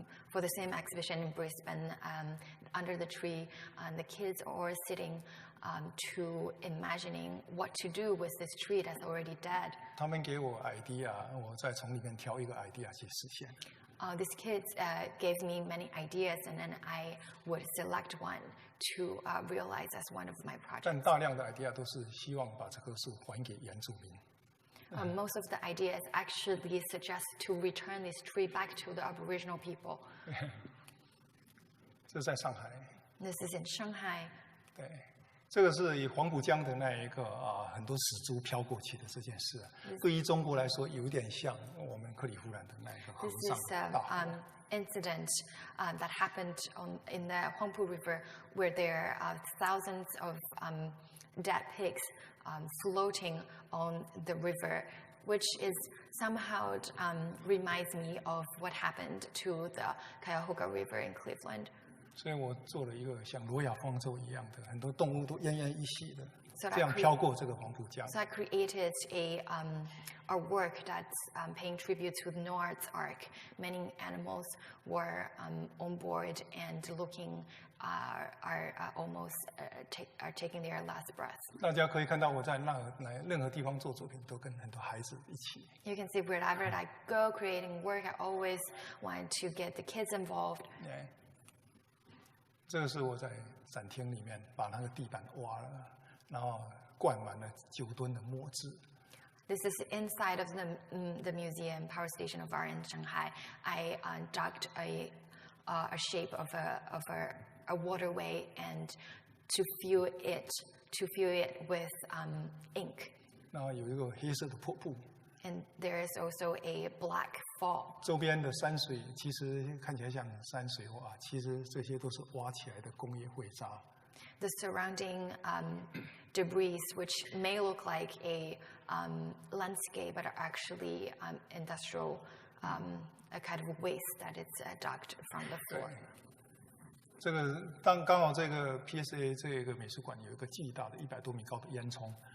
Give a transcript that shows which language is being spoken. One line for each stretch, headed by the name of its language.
English: For the same exhibition in Brisbane, under the tree, the kids are all sitting to imagining what to do with this tree that's already dead.
Chinese: 他们给我 idea， 我再从里面挑一个 idea 去实现。
English: These kids gave me many ideas, and then I would select one to realize as one of my
Chinese: 但
English: projects.
Chinese: 大量的 idea 都是希望把这棵树还给原住民。
English: Most of the ideas actually suggest to return this tree back to the Aboriginal people.
Chinese: 这在上海，
English: This is in Shanghai.
Chinese: 对，这个是以黄浦江的那一个很多死猪飘过去的这件事，对于中国来说有点像我们克里夫兰的那一个河
English: This
Chinese: 上
English: is
Chinese: 大火。
English: incident that happened in the Huangpu River, where there are thousands of dead pigs floating on the river, which is somehow reminds me of what happened to the Cuyahoga River in Cleveland.
Chinese: 所以我做了一个像罗亚方舟一样的，很多动物都奄奄一息的，
English: So
Chinese: 这样飘过这个黄浦江。
English: So I created a work that's paying tribute to Noah's Ark. Many animals were on board and looking are almost taking their last breath.
Chinese: 大家可以看到我在任何地方做作品，都跟很多孩子一起。
English: You can see wherever I go creating work, I always want to get the kids involved.
Chinese: 对，这个是我在展厅里面把那个地板挖了，然后灌满了9吨的墨汁。
English: This is inside of the museum power station of art in Shanghai. I dug a shape of a waterway and to fill it with ink.
Chinese: 然后有一个黑色的瀑布，
English: And there is also a black fall.
Chinese: 周边的山水其实看起来像山水画，其实这些都是挖起来的工业废渣。
English: The surrounding debris, which may look like a landscape, but are actually industrial, a kind of waste that is dug from the floor.
Chinese: 这个刚好这个 PSA 这个美术馆有一个巨大的100多米高的烟囱。